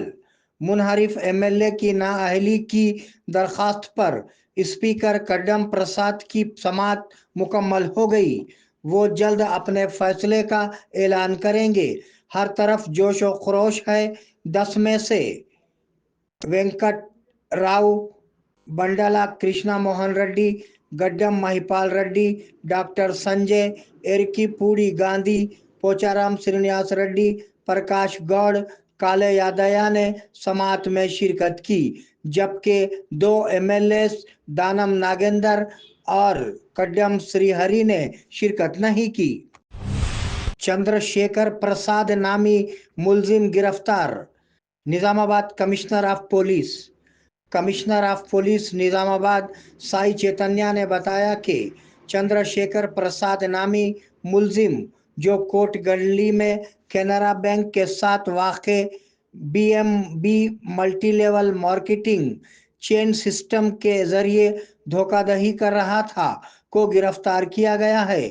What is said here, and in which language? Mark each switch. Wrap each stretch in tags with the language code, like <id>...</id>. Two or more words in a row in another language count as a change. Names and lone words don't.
<ur>منحرف MLA کی نااہلی کی درخواست پر اسپیکر کڈم پرساد کی سماعت مکمل ہو گئی۔ وہ جلد اپنے فیصلے کا اعلان کریں گے۔ ہر طرف جوش و خروش ہے۔ 10 میں سے وینکٹ راؤ بنڈلہ، کرشنا موہن ریڈی، گڈم مہیپال ریڈی، ڈاکٹر سنجے ایرکی پوڑی گاندھی، پوچارام سرینیواس ریڈی، پرکاش گوڑ، کالے یادیا نے سماعت میں شرکت کی، جبکہ 2 MLAs دانم ناگیندر اور کڈم سری ہری نے شرکت نہیں کی۔ چندر شیکھر پرساد نامی ملزم گرفتار۔ نظام آباد</ur> <en>Commissioner of Police. Commissioner of Police</en> <ur>نظام آباد سائی چیتنیا نے بتایا کہ چندر شیکھر پرساد نامی ملزم، جو کوٹ گلی میں کینرا بینک کے ساتھ واقع BMB</ur> <en>multi level marketing chain system</en> <ur>کے ذریعے دھوکہ دہی کر رہا تھا، کو گرفتار کیا گیا ہے۔</ur>